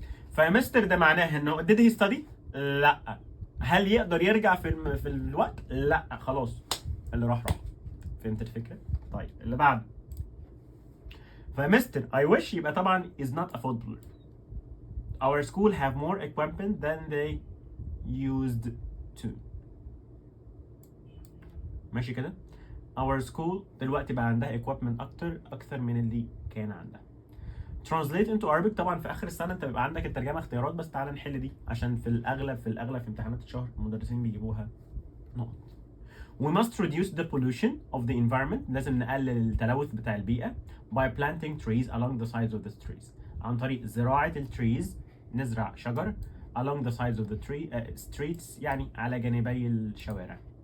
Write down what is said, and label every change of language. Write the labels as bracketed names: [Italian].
[Arabic] فيا مستر ده معناه انه did he study؟ لا. هل يقدر يرجع في الوقت؟ لا، خلاص اللي راح. فهمت الفكرة؟ طيب اللي بعده. [English] فمستر I wish [Arabic] يبقى طبعا [English] is not a footballer. Our school have more equipment than they used to. [Arabic] ماشي كده؟ [English] Our school [Arabic] دلوقتي بقى عندها equipment أكتر من اللي كان عندها. [English] Translate into Arabic. [Arabic] طبعا في آخر السنة أنت بيبقى عندك الترجمة اختيارات، بس تعالى نحل دي عشان في الأغلب في امتحانات الشهر المدرسين بيجيبوها نقط. [English] We must reduce the pollution of the environment. [Arabic] لازم نقلل التلوث بتاع البيئة [English] by planting trees along the sides of the streets. [Arabic] عن طريق زراعة التريز، نزرع شجر [English] along the sides of the streets [Arabic] يعني على جانبي الشوارع.